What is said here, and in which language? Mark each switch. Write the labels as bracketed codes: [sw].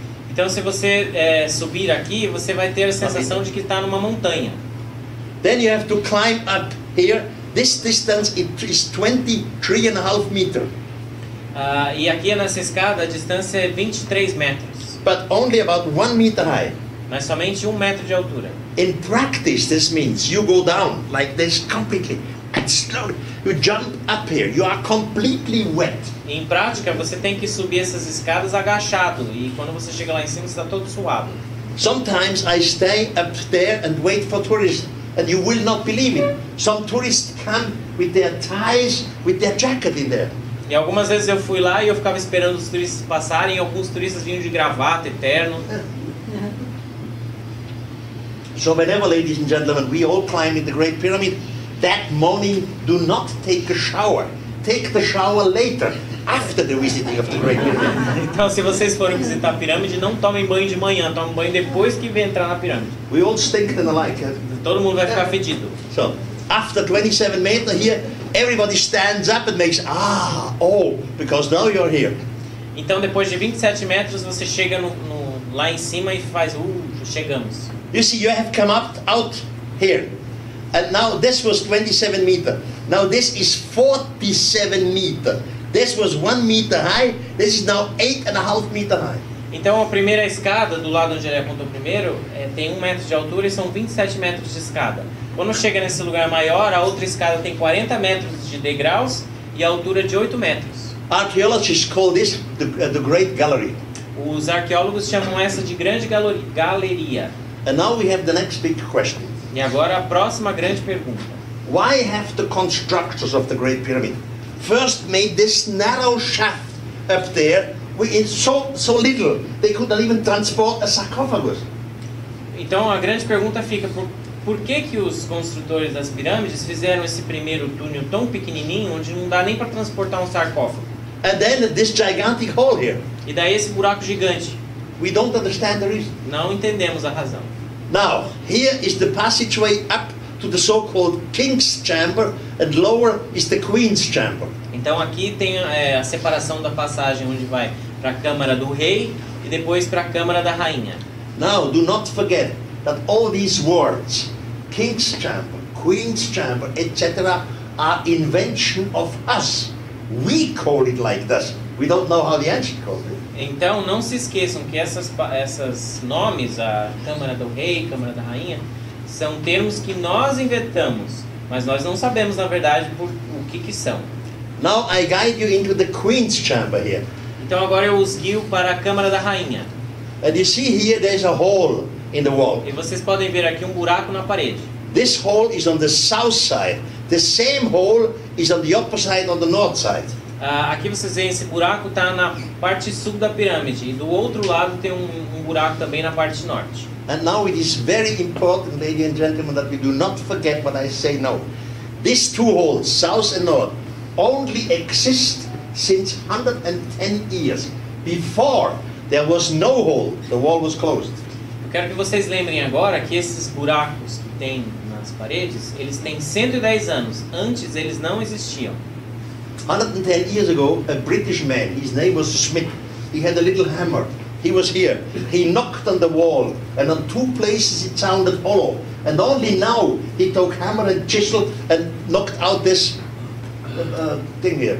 [pt] Então se você subir aqui, você vai ter a sensação de que está numa montanha. [en] Then you have to climb up here. This distance is 23.5 meters. [pt] E aqui nessa escada a distância é 23 metros. [en] But only about 1 meter high. [pt] Mas somente 1 metro de altura. [en] In practice, this means you go down like this completely and slowly. You jump up here. You are completely wet. [pt] Em prática, você tem que subir essas escadas agachado e quando você chega lá em cima, você está todo suado. [en] Sometimes I stay up there and wait for tourists, and you will not believe it. Some tourists come with their ties, with their jacket in there. [pt] E algumas vezes eu fui lá e eu ficava esperando os turistas passarem, e alguns turistas vinham de gravata, terno. [en] So whenever, ladies and gentlemen, we all climb in the Great Pyramid, that morning do not take a shower. Take the shower later, after the visiting of the Great Pyramid. [pt] Então, se vocês forem visitar a pirâmide, não tomem banho de manhã, tomem banho depois que vem entrar na pirâmide. [en] We all stink and alike. [pt] Todo mundo vai ficar fedido. [en] So, after 27 meters here, everybody stands up and makes, because now you're here. [pt] Então, depois de 27 metros, você chega lá em cima e faz, chegamos. [en] You see, you have come out here. And now this was 27 meters. Now this is 47 meters. This was 1 meter high. This is now 8.5 meters high. [pt] Então a primeira escada, do lado onde ele apontou primeiro, tem 1 metro de altura e são 27 metros de escada. Quando chega nesse lugar maior, a outra escada tem 40 metros de degraus e a altura de 8 metros. [en] Archaeologists call this the Great Gallery. [pt] Os arqueólogos chamam essa de grande galeria. [en] And now we have the next big question. [pt] E agora a próxima grande pergunta. [en] Why have the constructors of the Great Pyramid first made this narrow shaft up there with so little they could not even transport a sarcophagus? [pt] Então a grande pergunta fica, por que os construtores das pirâmides fizeram esse primeiro túnel tão pequenininho onde não dá nem para transportar um sarcófago? [en] And then this gigantic hole here. [pt] E daí esse buraco gigante. [en] We don't understand the reason. [pt] Não entendemos a razão. [en] Now, here is the passageway up to the so-called King's Chamber, and lower is the Queen's Chamber. [pt] Então aqui tem a separação da passagem onde vai para a Câmara do Rei e depois para a Câmara da Rainha. [en] Now, do not forget that all these words, King's Chamber, Queen's Chamber, etc., are invention of us. We call it like this. We don't know how the ancient called it. [pt] Então não se esqueçam que essas nomes, a Câmara do Rei, Câmara da Rainha, são termos que nós inventamos, mas nós não sabemos na verdade o que são. [en] Now I guide you into the Queen's Chamber here. [pt] Então agora eu os guio para a Câmara da Rainha. [en] And you see here there's a hole in the wall. [pt] E vocês podem ver aqui um buraco na parede. [en] This hole is on the south side. The same hole is on the opposite on the north side. [pt] Aqui vocês veem esse buraco está na parte sul da pirâmide e do outro lado tem um buraco também na parte norte. [en] And now it is very important, ladies and gentlemen, that we do not forget what I say now. These two holes, south and north, only exist since 110 years. Before there was no hole, the wall was closed. [pt] Eu quero que vocês lembrem agora que esses buracos que tem nas paredes, eles têm 110 anos. Antes eles não existiam. [en] 110 years ago, a British man, his name was Smith, he had a little hammer. He was here. He knocked on the wall, and on two places it sounded hollow. And only now he took hammer and chisel and knocked out this thing here.